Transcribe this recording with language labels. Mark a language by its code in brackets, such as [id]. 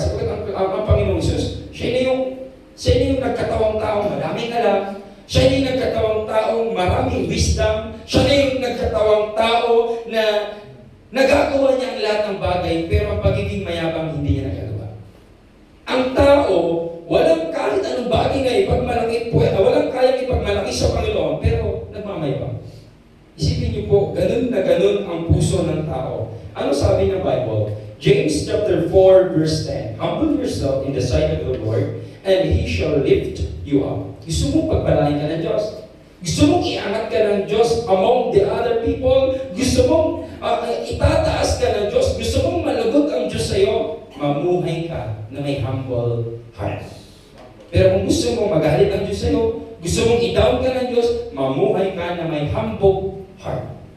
[tl] Sapagkat ang Panginoong Jesus, siya na yung nagkatawang taong maraming alam, siya na yung nagkatawang taong maraming wisdom, siya na yung nagkatawang tao na nagagawa niya ang lahat ng bagay, pero ang pagiging mayabang hindi niya nagagawa. Ang tao, walang kahit anong bagay na ipagmalaki, walang kayang ipagmalaki sa Panginoon, pero nagmamayabang. Isipin niyo po, ganun na ganun ang puso ng tao. Ano sabi ng Bible? [en] James chapter 4 verse 10, humble yourself in the sight of the Lord, and He shall lift you up. [tl] Gusto mong pagpalain ka ng Diyos? Gusto mong iangat ka ng Diyos [en] among the other people? [tl] Gusto mong itataas ka ng Diyos? Gusto mong malagot ang Diyos sa iyo? Mamuhay ka na may humble heart. Pero kung gusto mong magalit ang Diyos sa iyo, gusto mong i-down ka ng Diyos, mamuhay ka na may humble heart.